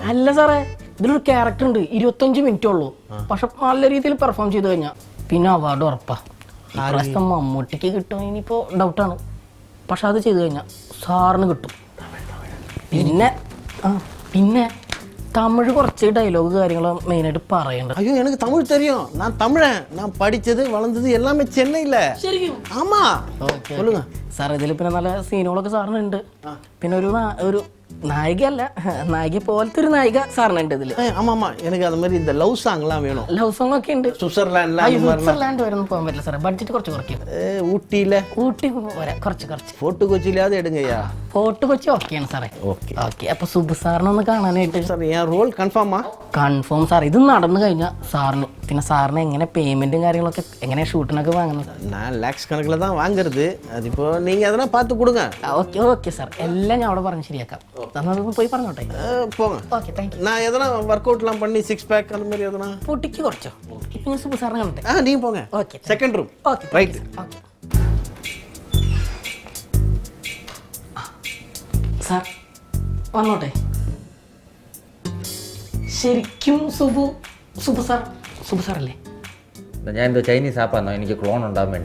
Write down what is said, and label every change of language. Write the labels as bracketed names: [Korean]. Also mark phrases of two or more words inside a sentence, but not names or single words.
[Malayalam] അല്ല സാറേ, ഇതിലൊരു ക്യാരക്ടർ ഉണ്ട്, 25 മിനിറ്റേ ഉള്ളൂ. പക്ഷെ നല്ല രീതിയിൽ പെർഫോം ചെയ്ത് കഴിഞ്ഞാൽ പിന്നെ അവാർഡ് ഉറപ്പാ. ഇപ്രാവശ്യം മമ്മൂട്ടിക്ക് കിട്ടും ഇനിയിപ്പോൾ ഡൗട്ടാണ്. പക്ഷെ അത് ചെയ്ത് കഴിഞ്ഞാൽ സാറിന് കിട്ടും. പിന്നെ തമിഴ് കുറച്ച് ഡയലോഗ് കാര്യങ്ങൾ മെയിനായിട്ട് പറയണ്ട. [Tamil] ஐயோ எனக்கு தமிழ் தெரியும், நான் தமிழன், நான் படித்தது வளர்ந்தது எல்லாமே சென்னையில். ஆமா சொல்லுங்க [Malayalam] സാർ. ഇതിൽ പിന്നെ നല്ല സീനുകളൊക്കെ സാറിനുണ്ട്. പിന്നെ ഒരു നായികയല്ല, നായിക പോലത്തെ ഒരു നായിക സാറിനുണ്ട് ഇതിൽ. [Tamil] ஆமா ஆமா எனக்கு அது மாதிரி இந்த [English] love songlaam [Tamil] வேணும். [English] love song [Malayalam] ഒക്കെ ഉണ്ട്. സ്വിറ്റ്സർലാൻഡ് വരെ ഒന്നും പോകാൻ പറ്റില്ല സാറേ, ബഡ്ജറ്റ് കുറച്ച് കുറയ്ക്കും. ഊട്ടി വരാം, കുറച്ച് ഫോർട്ട് കൊച്ചിയിലാതെ എടുങ്ങയ്യാ. ഫോർട്ട് കൊച്ചി ഓക്കെയാണ് സാറേ. ഓക്കെ അപ്പൊ സുബ്ബു സാറിനൊന്ന് കാണാനായിട്ട്. സാർ ഞാൻ [English] role confirma? [Malayalam] കൺഫേം സാർ. ഇത് നടന്നു കഴിഞ്ഞാൽ സാറിന് പിന്നെ സാറിന് എങ്ങനെ പേയ്മെന്റും കാര്യങ്ങളൊക്കെ എങ്ങനെ ഷൂട്ടിനൊക്കെ വാങ്ങുന്നത്? [Tamil] நான் லேக்ஸ் கணக்கில் தான் வாங்குறது. അതിപ്പോ நீங்க அதெல்லாம் பார்த்து கொடுங்க. [Malayalam] ഓക്കെ സാർ, എല്ലാം ഞാൻ അവിടെ പറഞ്ഞ് ശരിയാക്കാം. അതൊന്ന് പോയി പറഞ്ഞോട്ടെ. [Tamil] போங்க. [English] okay thank you. [Tamil] நான் எதனா ஒர்க் அவுட்லாம் பண்ணி 6 பேக் அந்த மாதிரி எதனா [Malayalam] പൊട്ടിക്ക് കുറച്ചോ? ഇപ്പൊ ഞാൻ സുബ്ബു സാറിനെ കണ്ടേ. [Tamil] நீங்க போங்க. [Malayalam] ഓക്കെ [English] second room. [Malayalam] ഓക്കെ [Tamil] ரைட். [Malayalam] ഓക്കെ സാർ വന്നോട്ടെ. ശരിക്കും സുബ്ബു സാറല്ലേ? ഞാൻ എന്തോ [English] Chinese appaanno [Malayalam] എനിക്ക് ക്ലോൺ ഉണ്ടാകാൻ വേണ്ടി?